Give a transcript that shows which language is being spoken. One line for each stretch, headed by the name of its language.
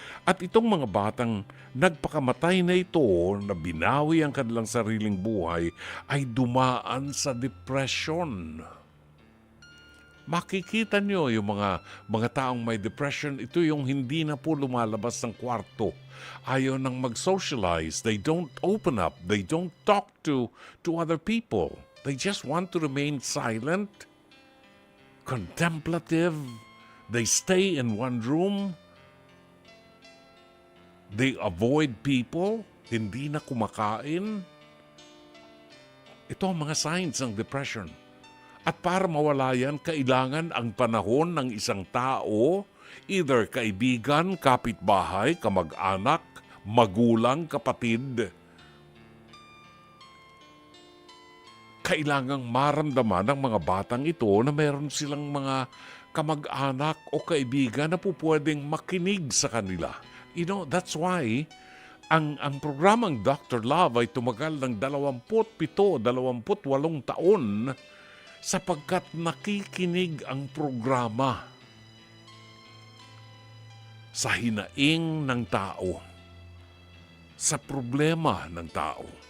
Filipino: At itong mga batang nagpakamatay na ito, na binawi ang kanilang sariling buhay, ay dumaan sa depression. Makikita nyo yung mga taong may depression, ito yung hindi na po lumalabas ng kwarto. Ayaw nang mag-socialize.
English: They don't open up. They don't talk to other people. They just want to remain silent, contemplative. They stay in one room. They avoid people.
Filipino: Hindi na kumakain. Ito ang mga signs ng depression. At para mawala yan, kailangan ang panahon ng isang tao, either kaibigan, kapitbahay, kamag-anak, magulang, kapatid. Kailangang maramdaman ng mga batang ito na meron silang mga kamag-anak o kaibigan na po pwedeng makinig sa kanila.
English: You know, that's why
Filipino: ang programang
English: Dr.
Filipino: Love ay tumagal ng 27, 28 taon sapagkat nakikinig ang programa sa hinaing ng tao, sa problema ng tao.